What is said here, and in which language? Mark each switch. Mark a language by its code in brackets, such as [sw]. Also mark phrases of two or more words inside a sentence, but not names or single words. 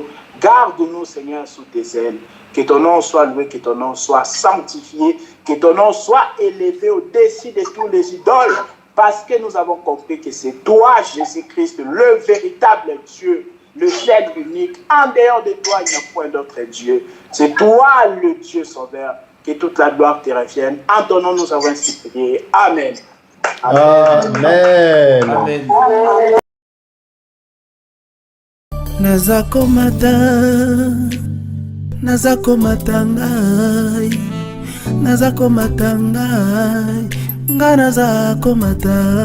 [fr] Garde-nous, Seigneur, sous tes ailes. Que ton nom soit loué, que ton nom soit sanctifié, que ton nom soit élevé au-dessus de tous les idoles. Parce que nous avons compris que c'est toi, Jésus-Christ, le véritable Dieu, le seul unique. En dehors de toi, il n'y a point d'autre Dieu. C'est toi, le Dieu sauveur. Que toute la gloire te revienne. En ton nom, nous avons ainsi prié. Amen. Amen. Amen. [ln] Nazako matangai, nga nazako mata.